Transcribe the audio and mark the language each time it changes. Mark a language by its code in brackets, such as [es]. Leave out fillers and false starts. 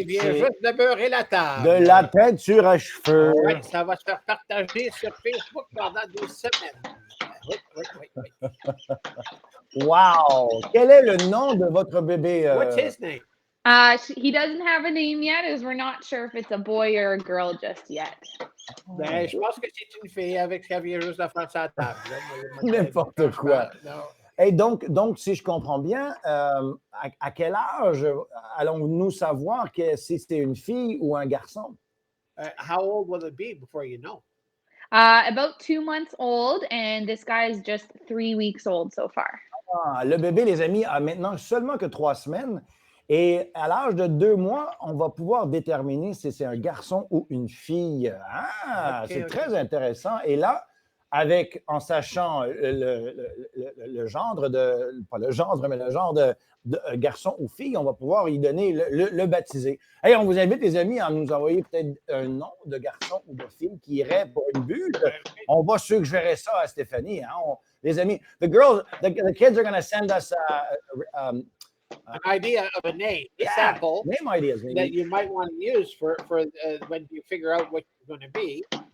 [fr] Il vient juste de beurrer la table. De la teinture à cheveux. Ouais, ça va se faire partager sur Facebook pendant 2 semaines. Oui. Wow! Quel est le nom de votre bébé? [en] What's his name? He doesn't have a name yet, as we're not sure if it's a boy or a girl just yet. [fr] Ben, je pense que c'est une fille avec qui vient juste de faire sa table. N'importe quoi. Et donc, si je comprends bien, à quel âge allons-nous savoir que si c'est une fille ou un garçon? [en] How old will it be before you know? About 2 months old, and this guy is just 3 weeks old so far. [fr] Ah, le bébé, les amis, a maintenant seulement que 3 semaines. Et à l'âge de 2 mois, on va pouvoir déterminer si c'est un garçon ou une fille. Ah, c'est très intéressant. Et là, en sachant le genre pas le genre, mais le genre de garçon ou fille, on va pouvoir y donner le baptiser. Hey, on vous invite, les amis, à nous envoyer peut-être un nom de garçon ou de fille qui irait pour une bulle. On va suggérer ça à Stéphanie. Hein? Les amis, [en] the kids are going to send us an idea of a name, a sample name ideas maybe. That you might want to use for when you figure out what you're going to be.